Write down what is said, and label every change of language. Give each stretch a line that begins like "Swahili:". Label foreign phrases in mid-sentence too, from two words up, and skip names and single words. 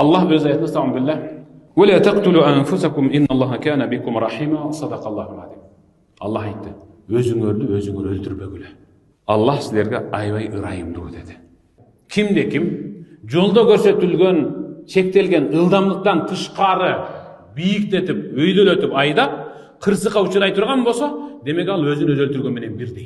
Kyrgyz: Аллах өз аятында
Arabic: estağfirullah. ولا تقتلوا أنفسكم إن الله كان بكم رحيما. صدق الله العظيم.
Kyrgyz: Аллах айтты. Өзүңөрдү өзүңөр өлтүрбөгүлө. Аллах силерге аябай ырайымдуу деди. Кимде ким жолдо көрсөтүлгөн чектелген ылдамдыктан тышкары бийиктетип, өйдөлөтүп айдап, кырсыкка учурай турган болсо, демек ал өзүн өзү өлтүргөн менен бирдей.